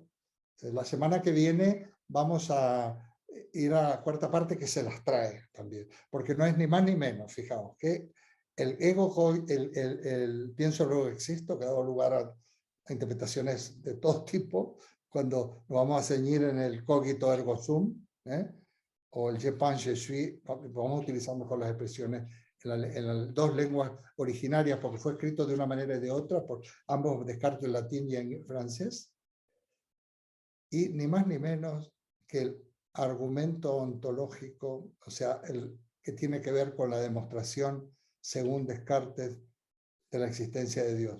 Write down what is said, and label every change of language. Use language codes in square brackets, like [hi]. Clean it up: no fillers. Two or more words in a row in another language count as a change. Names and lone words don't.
[es] La semana que viene vamos a ir a la cuarta parte, que se las trae también. Porque no es ni más ni menos, fijaos, que el ego, el pienso luego existo, que ha dado lugar a interpretaciones de todo tipo, cuando nos vamos a ceñir en el [la] cogito ergo sum, [es] o el [fr] je pense, je suis, [es] vamos a utilizar mejor las expresiones en las dos lenguas originarias, porque fue escrito de una manera y de otra, por ambos Descartes en latín y en francés, y ni más ni menos que el argumento ontológico, o sea, el que tiene que ver con la demostración, según Descartes, de la existencia de Dios.